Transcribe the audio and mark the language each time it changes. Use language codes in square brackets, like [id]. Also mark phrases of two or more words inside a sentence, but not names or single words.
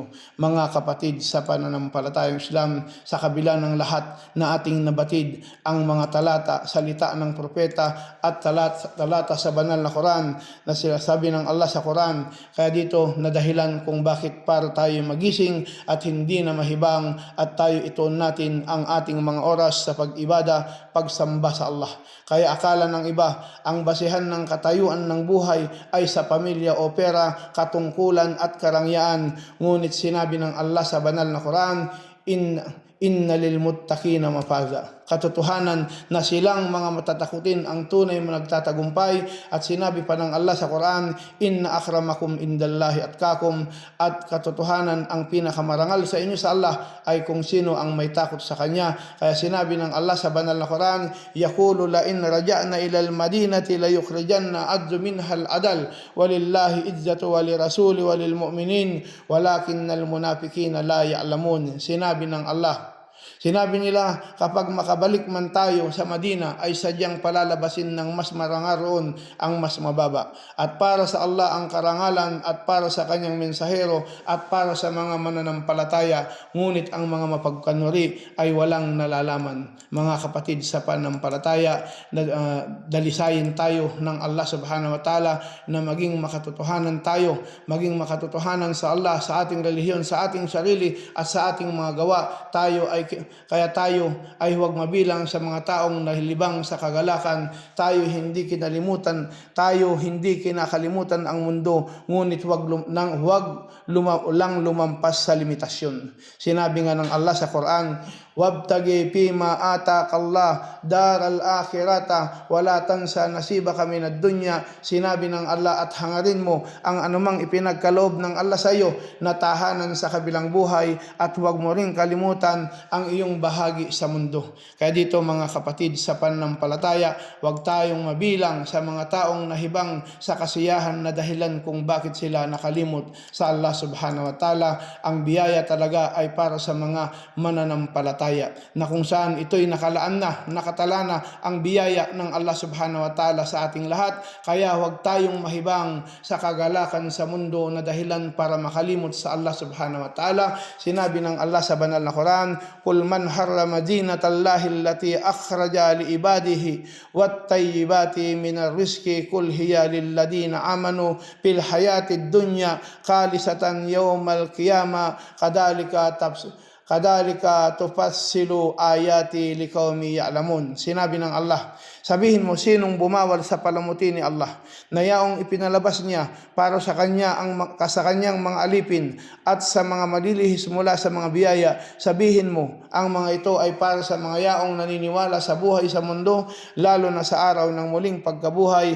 [tl] Mga kapatid sa pananampalatayang Islam, sa kabila ng lahat na ating nabatid, ang mga salita ng propeta at talata sa banal na Quran na sinasabi ng Allah sa Quran, kaya dito na dahilan kung bakit para tayo magising at hindi na mahibang at tayo ituon natin ang ating mga oras sa pag-ibada, pagsamba sa Allah. Kaya akala ng iba, ang basihan ng katayuan ng buhay ay sa pamilya o pera, katungkulan at karangyaan. Ngunit sinabi ng Allah sa banal na Quran, [ar] إن للمتقين مفازا. [tl] katotohanan na silang mga matatakutin ang tunay na nagtatagumpay. At sinabi pa ng Allah sa Quran, [ar] إن أكرمكم عند الله أتقاكم, [tl] at katotohanan ang pinakamarangal sa inyo sa Allah ay kung sino ang may takot sa Kanya. Kaya sinabi ng Allah sa banal na Quran, [ar] يقولون لئن رجعنا إلى المدينة ليخرجن الأعز منها الأذل ولله العزة ولرسوله وللمؤمنين ولكن المنافقين لا يعلمون. [tl] Sinabi ng Allah, sinabi nila, kapag makabalik man tayo sa Madina ay sadyang palalabasin ng mas marangal roon ang mas mababa. At para sa Allah ang karangalan at para sa kanyang mensahero at para sa mga mananampalataya, ngunit ang mga mapagkanuri ay walang nalalaman. Mga kapatid sa pananampalataya, dalisayin tayo ng Allah [ar] سبحانه وتعالى [tl] na maging makatotohanan tayo, maging makatotohanan sa Allah, sa ating relihiyon, sa ating sarili at sa ating mga gawa. Kaya tayo ay huwag mabilang sa mga taong nahilibang sa kagalakan. Tayo hindi kinakalimutan ang mundo, ngunit huwag lumampas sa limitasyon. Sinabi nga ng Allah sa Quran, [ar] وابتغ فيما آتاك الله الدار الآخرة ولا تنس نصيبك من الدنيا. [tl] Sinabi ng Allah, at hangarin mo ang anumang ipinagkaloob ng Allah sa iyo na tahanan sa kabilang buhay, at huwag mo ring kalimutan ang iyong bahagi sa mundo. Kaya dito mga kapatid sa pananampalataya, huwag tayong mabilang sa mga taong nahibang sa kasiyahan na dahilan kung bakit sila nakalimot sa Allah [ar] سبحانه وتعالى. [tl] Ang biyaya talaga ay para sa mga mananampalataya, na kung saan ito'y nakatala na ang biyaya ng Allah [ar] سبحانه وتعالى [tl] sa ating lahat. Kaya huwag tayong mahibang sa kagalakan sa mundo na dahilan para makalimot sa Allah [ar] سبحانه وتعالى. [tl] Sinabi ng Allah sa banal na Quran, [ar] قل من حرم زينة الله التي أخرج لعباده والطيبات من الرزق قل هي للذين آمنوا في الحياة الدنيا خالصة يوم القيامة كذلك نفصل الآيات لقوم يعلمون. [tl] Sinabi ng Allah, sabihin mo, sinong bumawal sa palamuti ni Allah na yaong ipinalabas niya para sa kanyang mga alipin at sa mga malilihis mula sa mga biyaya. Sabihin mo, ang mga ito ay para sa mga yaong naniniwala sa buhay sa mundo, lalo na sa araw ng muling pagkabuhay.